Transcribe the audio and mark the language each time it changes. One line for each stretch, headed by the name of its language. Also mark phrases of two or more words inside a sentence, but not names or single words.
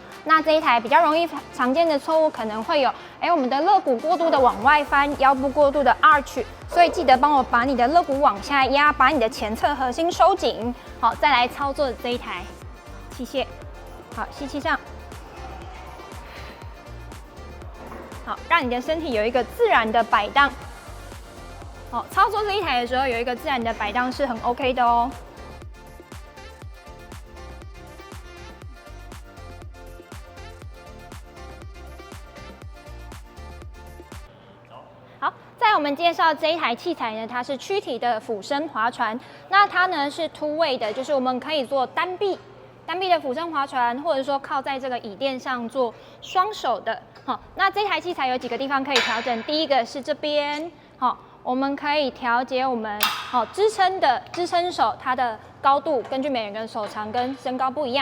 Chinese: 那這一台比較容易常見的錯誤可能會有，我們的肋骨過度的往外翻，腰部過度的 arch， 所以記得幫我把你的肋骨往下壓，把你的前側核心收緊。好，再來操作這一台器械。好，吸氣上。好，讓你的身體有一個自然的擺盪。好，操作這一台的時候有一個自然的擺盪是很 OK 的哦。好，在我們介紹這一台器材呢，它是躯體的俯身划船。那它呢是
English: two way
Chinese: 的，就是我們可以做單臂的俯身划船，或者說靠在這個椅墊上做雙手的。好，那這台器材有幾個地方可以調整。第一個是這邊，好，我們可以調節我們支撐手它的高度，根據每個人手長跟身高不一樣。